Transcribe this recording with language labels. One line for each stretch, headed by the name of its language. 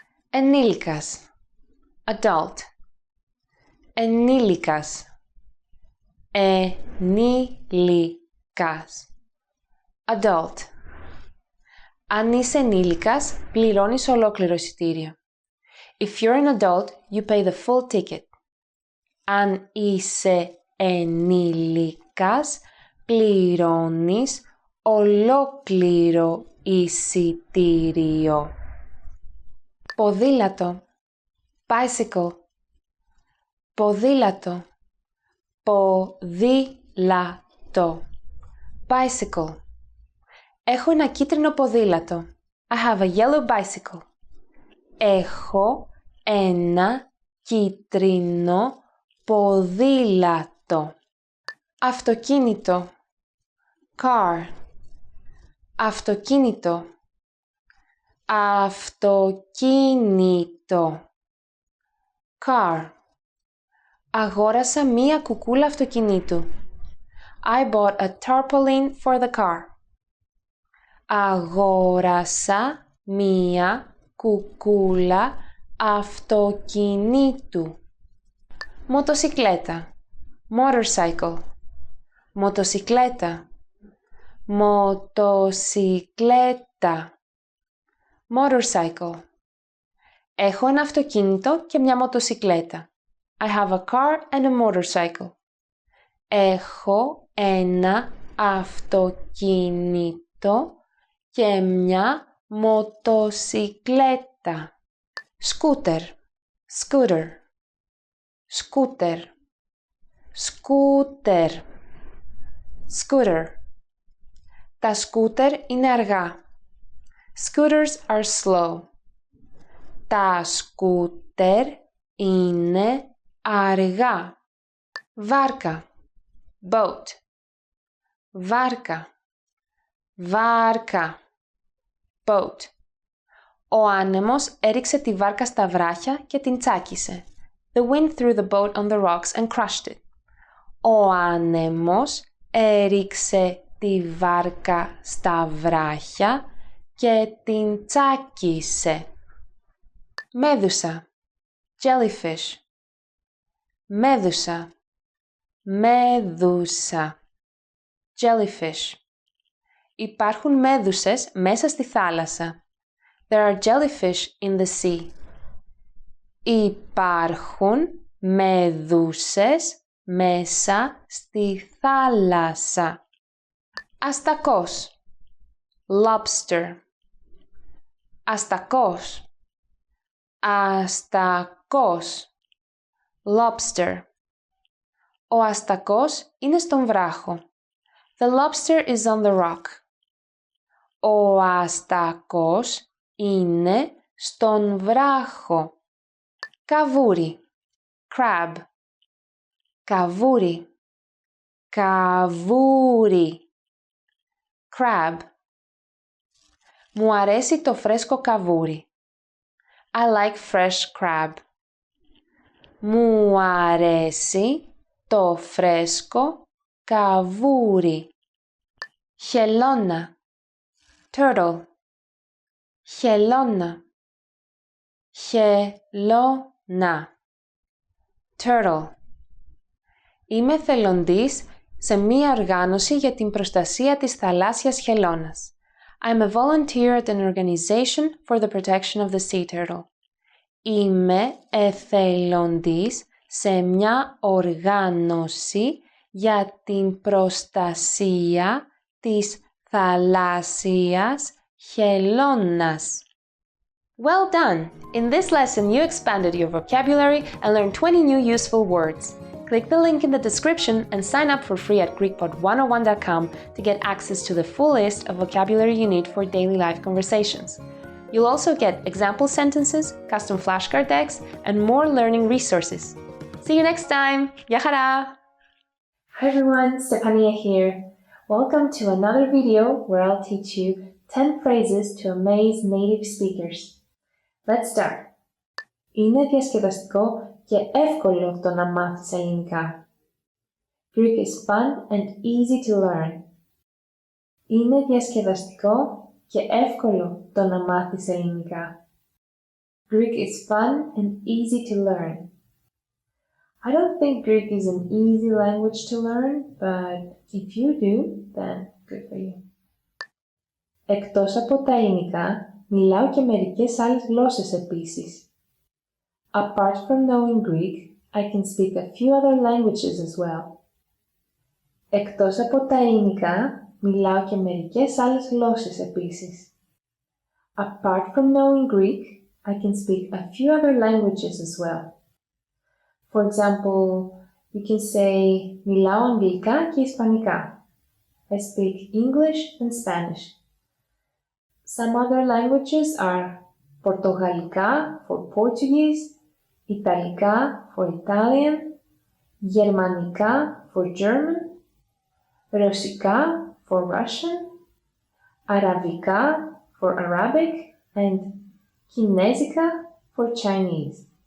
Greek: Ενήλικας. Adult. Ενήλικας. Ενήλικας. Adult. Αν είσαι ενήλικας, πληρώνεις ολόκληρο εισιτήριο.
English: If you're an adult, you pay the full ticket.
Greek: Αν είσαι ενήλικας, πληρώνεις ολόκληρο εισιτήριο. Ποδήλατο. Bicycle. Ποδήλατο. Ποδήλατο. Bicycle. Έχω ένα κίτρινο ποδήλατο.
English: I have a yellow bicycle.
Greek: Έχω ένα κίτρινο ποδήλατο. Αυτοκίνητο. Car. Αυτοκίνητο. Αυτοκίνητο. Car. Αγόρασα μία κουκούλα αυτοκινήτου.
English: I bought a tarpaulin for the car.
Greek: Αγόρασα μία κουκούλα αυτοκινήτου. Μοτοσικλέτα. Motorcycle. Μοτοσικλέτα. Μοτοσικλέτα. Motorcycle. Έχω ένα αυτοκίνητο και μια μοτοσικλέτα.
English: I have a car and a motorcycle.
Greek: Έχω ένα αυτοκίνητο και μια μοτοσικλέτα. Σκούτερ. Scooter. Σκούτερ. Σκούτερ. Scooter. Τα σκούτερ είναι αργά.
English: Scooters are slow.
Greek: Τα σκούτερ είναι αργά. Βάρκα. Boat. Βάρκα. Βάρκα. Boat. Ο άνεμος έριξε τη βάρκα στα βράχια και την τσάκισε.
English: The wind threw the boat on the rocks and crushed it.
Greek: Ο άνεμος έριξε τη βάρκα στα βράχια και την τσάκισε. Μέδουσα, jellyfish. Μέδουσα, μέδουσα, jellyfish. Υπάρχουν μέδουσες μέσα στη θάλασσα.
English: There are jellyfish in the sea.
Greek: Υπάρχουν μέδουσες μέσα στη θάλασσα. Αστακός, lobster. Αστακός, αστακός, lobster. Ο αστακός είναι στον βράχο.
English: The lobster is on the rock.
Greek: Ο αστακός είναι στον βράχο. Καβούρι, crab. Καβούρι, καβούρι, crab. Μου αρέσει το φρέσκο καβούρι.
English: I like fresh crab.
Greek: Μου αρέσει το φρέσκο καβούρι. Χελώνα, turtle. Χελώνα, χελώνα, turtle. Είμαι θελοντής σε μία οργάνωση για την προστασία της θαλάσσιας χελώνας.
English: I'm a volunteer at an organization for the protection of the sea turtle.
Greek: Είμαι εθελοντής σε μια οργάνωση για την προστασία της θαλάσσιας χελώνας.
English: Well done! In this lesson, you expanded your vocabulary and learned 20 new useful words. Click the link in the description and sign up for free at GreekPod101.com to get access to the full list of vocabulary you need for daily life conversations. You'll also get example sentences, custom flashcard decks, and more learning resources. See you next time!
Greek: Γεια χαρά!
English: Hi everyone, Stefania here. Welcome to another video where I'll teach you 10 phrases to amaze native speakers. Let's start.
Greek: Είναι διασκεδαστικό και εύκολο το να μάθεις ελληνικά.
English: Greek is fun and easy to learn.
Greek: Είναι διασκεδαστικό και εύκολο το να μάθεις ελληνικά.
English: Greek is fun and easy to learn. I don't think Greek is an easy language to learn, but if you do, then good for you.
Greek: Εκτός από τα ελληνικά, μιλάω και μερικές άλλες γλώσσες επίσης.
English: Apart from knowing Greek, I can speak a few other languages as well.
Greek: Εκτός από τα ελληνικά, μιλάω και μερικές άλλες γλώσσες επίσης.
English: Apart from knowing Greek, I can speak a few other languages as well. For example, you can say,
Greek: μιλάω αγγλικά και ισπανικά.
English: I speak English and Spanish. Some other languages are Πορτογαλικά for Portuguese, Ιταλικά for Italian, Γερμανικά for German, Ρωσικά for Russian, Αραβικά for Arabic, and Kinesica for Chinese.